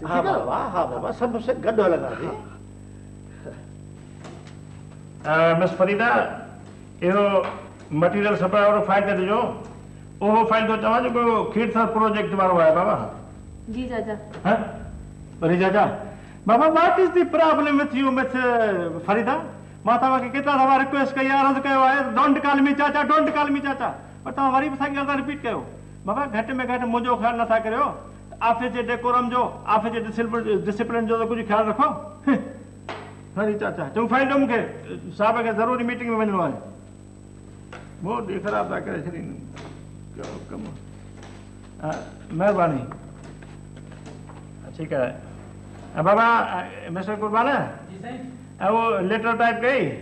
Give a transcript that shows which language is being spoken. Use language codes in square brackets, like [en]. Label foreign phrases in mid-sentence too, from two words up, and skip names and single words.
[sd] हा बाबा सभु गॾु हलंदासीं मिस फरीदा इहो [en] material supply [sd] वारो फाइल ते ॾिजो उहो फाइल थो चवां जेको खीरसर प्रोजेक्ट वारो आहे बाबा जी चाचा वरी चाचा बाबा [en] what is the problem with you [sd] मिस फरीदा मां तव्हांखे केतिरा दफ़ा रिक्वेस्ट कई आहे अर्ज़ु कयो आहे डोंट [en] call me chacha don't call me chacha [sd] पर तव्हां वरी बि साॻी ॻाल्हि था रिपीट कयो बाबा घटि में घटि मुंहिंजो ख़्यालु नथा करियो ऑफिस जे डेकोरम जो ऑफिस जे डिसिप्लिन जो त कुझु ख़्यालु रखो हरी चाचा तूं फाइल ॾियो मूंखे साहिब खे ज़रूरी मीटिंग में वञिणो आहे मूड ख़राबु था करे छॾीनि कहिड़ो कमु महिरबानी ठीकु आहे बाबा मिस्टर कुर्बान ऐं उहो लेटर टाइप कई